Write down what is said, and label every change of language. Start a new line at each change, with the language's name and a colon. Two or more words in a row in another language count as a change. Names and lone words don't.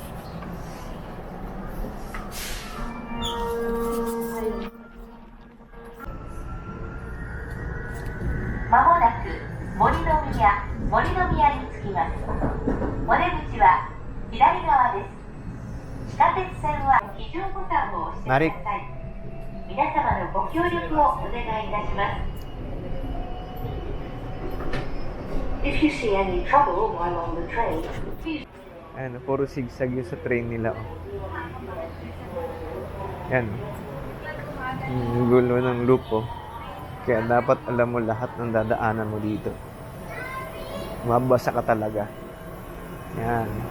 Japanese: まもなく森の宮に着きます。お出口は左側です。地下鉄線は非常ボタンを押してください。皆様のご協力をお願いいたします。
English: If you see any trouble while on the train, please.
Filipino: Ayan, puro sigsag yung sa train nila. Oh. Yan. Yung gulo ng loop. Oh. Kaya dapat alam mo lahat ng dadaanan mo dito. Mabasa ka talaga. Yan.